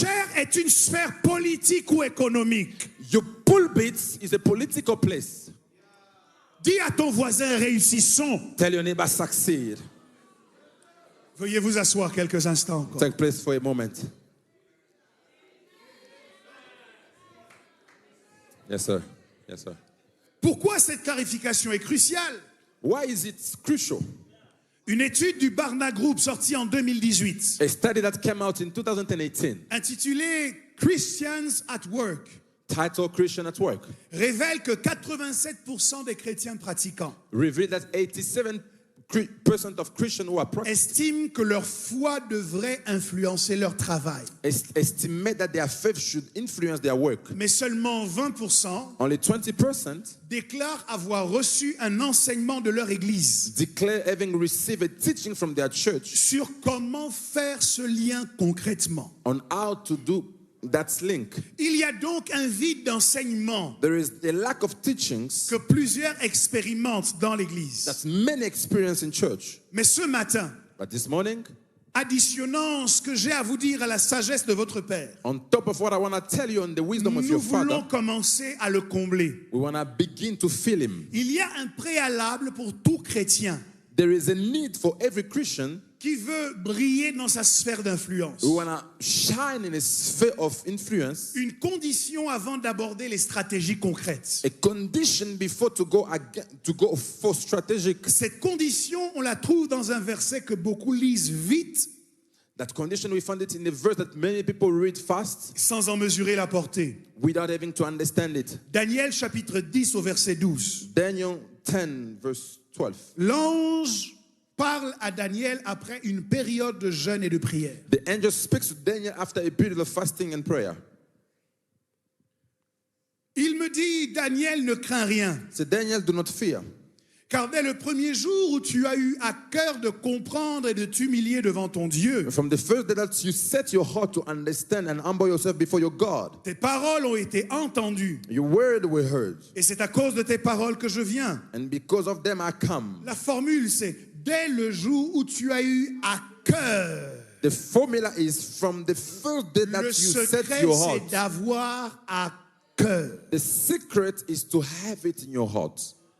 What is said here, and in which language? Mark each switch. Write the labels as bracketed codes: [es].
[fr] chair est une sphère politique ou économique. [en] Your pulpit is a political place. [fr] Dis à ton voisin, réussissons. [en] Tell your neighbor, succeed. [fr] Veuillez vous asseoir quelques instants encore. [en] Take place for a moment. Yes, sir. Yes, sir. [fr] Pourquoi cette clarification est cruciale? [en] Why is it crucial? [fr] Une étude du Barna Group sortie en 2018, [en] A study that came out in 2018, [fr] intitulée Christians at Work, [en] titled Christian at Work, [fr] révèle que 87% des chrétiens pratiquants [en] revealed that 87% of Christians who are [fr] estiment que leur foi devrait influencer leur travail. [en] estimate that their faith should influence their work. [fr] Mais seulement 20% [en] Only 20% [fr] déclarent avoir reçu un enseignement de leur église [en] declare having received a teaching from their church [fr] sur comment faire ce lien concrètement. [en] on how to do that link. [fr] Il y a donc un vide d'enseignement [en] There is a lack of teachings [fr] que plusieurs expérimentent dans l'église. [en] that many experience in church. [fr] Mais ce matin, [en] But this morning, [fr] additionnant ce que j'ai à vous dire à la sagesse de votre Père, [en] on top of what I want to tell you on the wisdom of [fr] nous [en] your [fr] voulons [en] Father, [fr] commencer à le combler. [en] we want to begin to feel Him. [fr] Il y a un préalable pour tout chrétien [en] There is a need for every Christian [fr] qui veut briller dans sa sphère d'influence. [en] who want to shine in a sphere of influence. [fr] Une condition avant d'aborder les stratégies concrètes. [en] A condition before to go for strategic. [fr] Cette condition, on la trouve dans un verset que beaucoup lisent vite, [en] That condition, we found it in a verse that many people read fast [fr] sans en mesurer la portée. [en] without having to understand it. [fr] Daniel chapitre 10 au verset 12. [en] Daniel 10 verse 12. [fr] L'ange parle à Daniel après une période de jeûne et de prière. [en] The angel speaks to Daniel after a period of fasting and prayer. [fr] Il me dit, Daniel, ne crains rien, [en] So Daniel, do not fear. [fr] car dès le premier jour où tu as eu à cœur de comprendre et de t'humilier devant ton Dieu, [en] From the first day that you set your heart to understand and humble yourself before your God, [fr] tes paroles ont été entendues. [en] your word were heard. [fr] Et c'est à cause de tes paroles que je viens. [en] And because of them I come. [fr] La formule, c'est dès le jour où tu as eu à cœur. [en] The formula is from the first day that [fr] Le [en] you set [fr] secret, [en] your [fr] c'est [en] heart. [fr] d'avoir à cœur. [en] The secret is to have it in your heart.